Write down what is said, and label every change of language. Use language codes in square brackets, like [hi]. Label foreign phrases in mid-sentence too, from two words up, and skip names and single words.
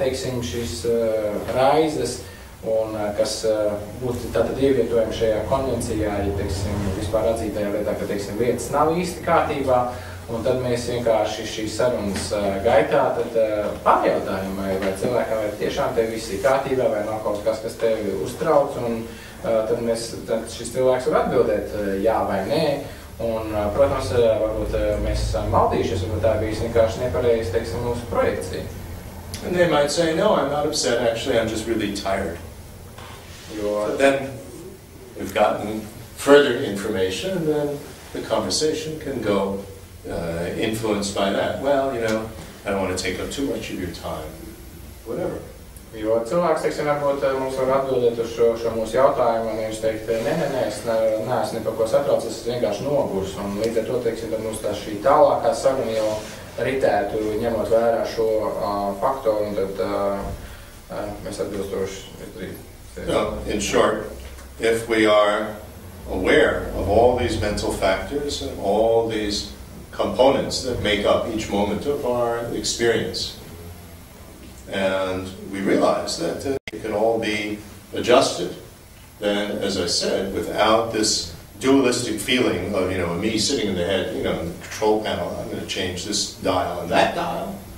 [lv] teiksim, šīs raizes, un kas būtu tātad ievietojami šajā konvencijā, ja, teiksim, vispār atzītajā lietā, ka, teiksim, lietas nav īsti kārtībā, un tad mēs vienkārši šīs sarunas gaitā tad pārjautājam, vai cilvēkam vai tiešām tev viss ir kārtībā, vai nav kaut kas, kas tevi uztrauc, un tad šis cilvēks var atbildēt jā vai nē. Un, protams, varbūt mēs esam maldījušies, varbūt tā bijis vienkārši nepareizi, teiksim, mūsu projekcija. [en] And they might say, no, I'm not upset, actually, I'm just really tired. But then we've gotten further information, and then the conversation can go influenced by that. Well, I don't want to take up too much of your time, whatever. [lv] Jo cilvēks, teiksim, varbūt mums var atbildēt uz šo mūsu jautājumu, un viņš teikt, nē, es neesmu ne par ko satraucis, es vienkārši nogurs, un līdz ar to, teiksim, tad mums tā šī tālākā saruna jau ritētu, ņemot vērā šo faktoru, un tad mēs atbilstoši izdarīt. [en] In short, if we are aware of all these mental factors and all these components that make up each moment of our experience, and we realize that it can all be adjusted, then, as I said, without this dualistic feeling of, me sitting in the head, in the control panel, I'm going to change this dial and that dial.